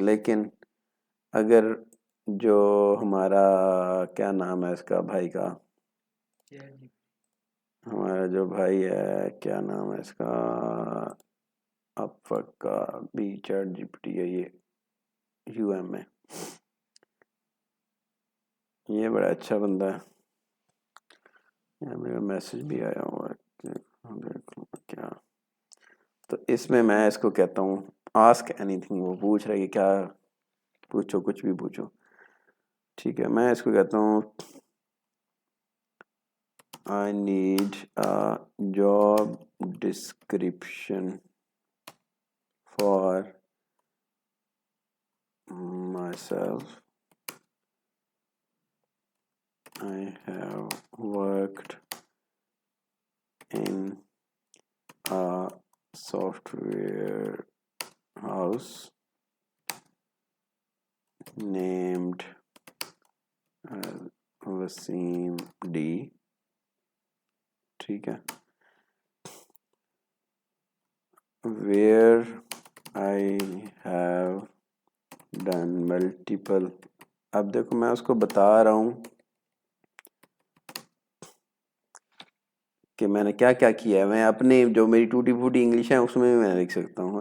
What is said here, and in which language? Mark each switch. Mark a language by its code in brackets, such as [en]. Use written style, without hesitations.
[ur] لیکن اگر جو ہمارا کیا نام ہے اس کا بھائی کا، ہمارا جو بھائی ہے کیا نام ہے اس کا، افق کا بھی چیٹ جی پی ٹی ہے، یہ یو ایم ہے، یہ بڑا اچھا بندہ ہے. میرا میسج بھی آیا ہوا ہے کیا. تو اس میں اس کو کہتا ہوں آسک اینی تھنگ. وہ پوچھ رہا ہے کہ کیا پوچھو، کچھ بھی پوچھو، ٹھیک ہے. میں اس کو کہتا ہوں [en] I need a job description for myself. I have worked in a software house named Wasim D. [ur] ٹھیک ہے. [en] Where I have done multiple. [ur] اب دیکھو میں اس کو بتا رہا ہوں کہ میں نے کیا کیا کیا ہے. میں اپنی جو میری ٹوٹی پھوٹی انگلش ہے اس میں بھی میں لکھ سکتا ہوں.